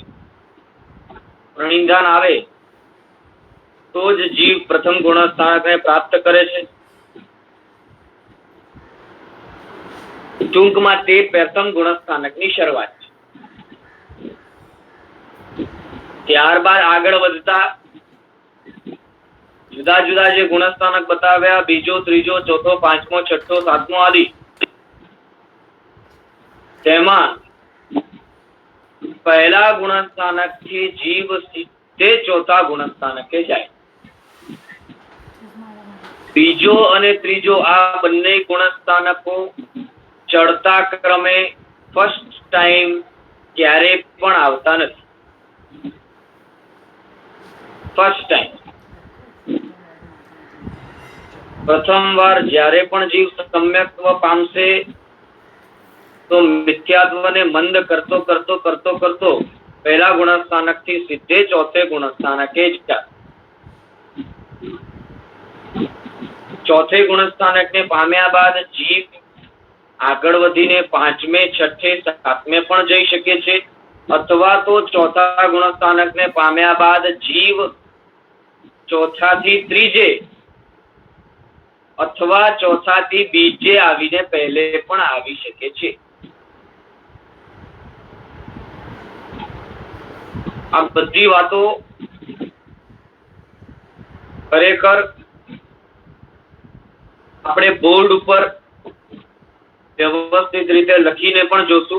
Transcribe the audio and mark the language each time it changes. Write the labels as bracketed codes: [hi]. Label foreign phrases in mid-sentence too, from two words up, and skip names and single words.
[gu] પ્રણિધાન આવે તો જ જીવ પ્રથમ ગુણસ્થાનકને પ્રાપ્ત કરે છે। ટૂંકમાં તે પ્રથમ ગુણસ્થાનકની શરૂઆત છે। ત્યારબાદ આગળ વધતા જુદા જુદા જે ગુણસ્થાનક બતાવ્યા, બીજો ત્રીજો ચોથો પાંચમો છઠ્ઠો સાતમો આદિ, તેમાં પહેલા ગુણસ્થાનકથી જીવ સીધે ચોથા ગુણસ્થાનકે જાય। બીજો અને ત્રીજો આ બંને ગુણસ્થાનકો ચઢતા ક્રમે [en] first time [gu] ક્યારે પણ આવતા નથી। [en] first time [gu] પ્રથમ વાર જ્યારે પણ જીવ સમ્યક્ત્વ પામશે તો મિથ્યાત્વને મંદ કરતો કરતો કરતો કરતો પહેલા ગુણસ્થાનકથી સીધે ચોથે ગુણસ્થાનકે જાય। ચોથે ગુણસ્થાનકને પામ્યા બાદ જીવ આગળ વધીને પાંચમે છઠ્ઠે સાતમે પણ જઈ શકે છે, અથવા તો ચોથા ગુણસ્થાનકને પામ્યા બાદ જીવ ચોથાથી ત્રીજે અથવા ચોથાથી બીજે આવીને પહેલે પણ આવી શકે છે। આ બધી વાતો ખરેખર આપણે બોર્ડ ઉપર વ્યવસ્થિત રીતે લખીને પણ જોશું.